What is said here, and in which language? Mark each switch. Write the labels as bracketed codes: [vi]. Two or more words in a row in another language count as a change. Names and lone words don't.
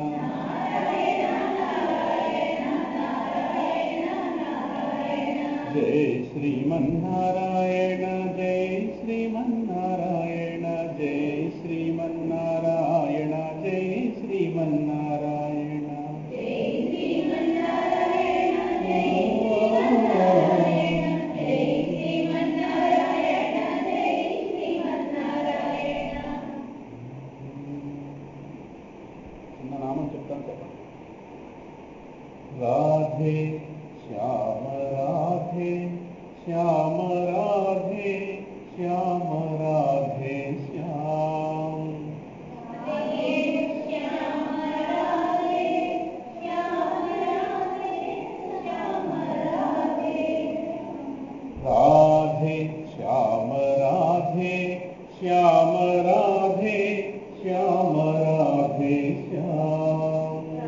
[sa] जय श्रीमन्नारायण जय श्रीमन्नारायण जय श्रीमन्नारायण जय श्रीमन्नारायण [te] చిన్న నామం చెప్తాను చెప్పండి. [sa] రాధే శ్యామ రాధే శ్యామ రాధే శ్యామ రాధే శ్యామ राधे श्याम राधे श्याम राधे श्याम राधे श्याम